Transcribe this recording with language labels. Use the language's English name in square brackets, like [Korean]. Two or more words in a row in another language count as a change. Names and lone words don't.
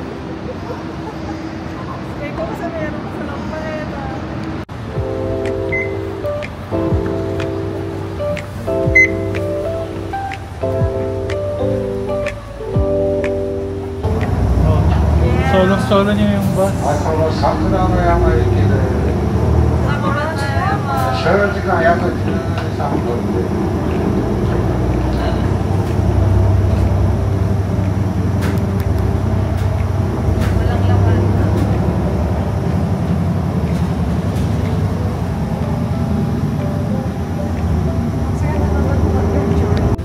[Filipino] Kaya ko kasi meron sa lampayeta. Solo niyo yung bus. [Japanese] この桜の山駅で Sakura no Yama. 所要時間約13分で [Filipino] Walang laman. Saya na naman mag-adventure.